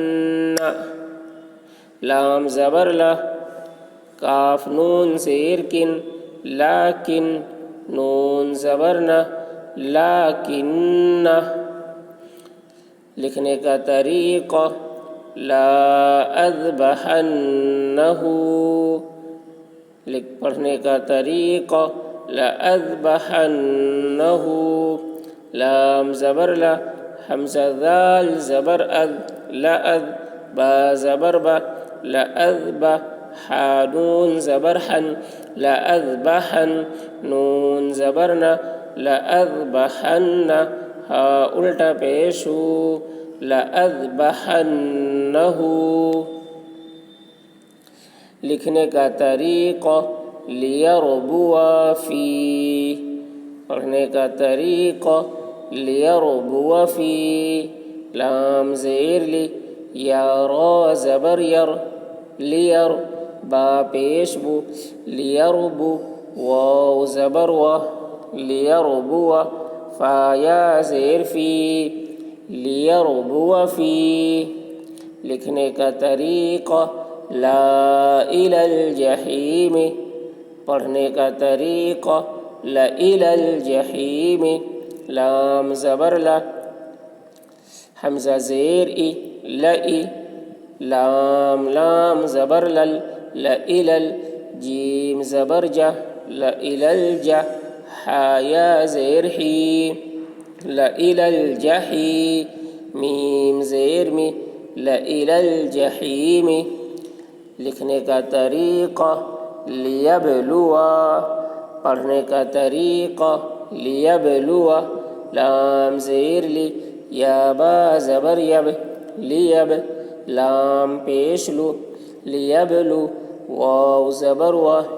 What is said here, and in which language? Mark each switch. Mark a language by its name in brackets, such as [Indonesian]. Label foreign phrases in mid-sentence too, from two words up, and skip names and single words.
[Urdu] لام زبر لا کاف نون زیر کن لیکن نون زبر نہ لیکن لکھنے کا طریقہ لا اذبحنہ پڑھنے کا طریقہ [Arabic] لا اذبحنہ [Urdu] لام زبر لا حمزہ ذال زبر اذ لا اذ با زبر با لا اذبح نون زبر حن لا اذبحن نون زبرنا لا اذبحن ہا الٹا پیش ہو [Arabic] لا اذبحنہ [Urdu] لکھنے کا طریقہ [Arabic] لیربوا فی [Urdu] پڑھنے کا طریقہ [Arabic] لیربوا فی [Urdu] لام زیر لی یا را زبر یر لیر با پیش بو لیربو واو زبر و لیربوا فا یا زیر فی [Arabic] لیربوا فی [Urdu] لکھنے کا طریقہ [Arabic] لا الی الجحیم [Urdu] پڑھنے کا طریقہ [Arabic] لا الی الجحیم [Urdu] لام زبر لا حمزہ زیر ای لئی لام لام زبر لل لا الی جیم زبر جا لا الی الجا حا یا زیر حی لا الی الجحی میم زیر می [Arabic] لا الی الجحیم [Urdu] لکھنے کا طریقہ لیبلوا پڑھنے کا طریقہ لیبلوا لام زیر لی یا با زبر یب لیب لام پیش لو لیبلو واو زبر و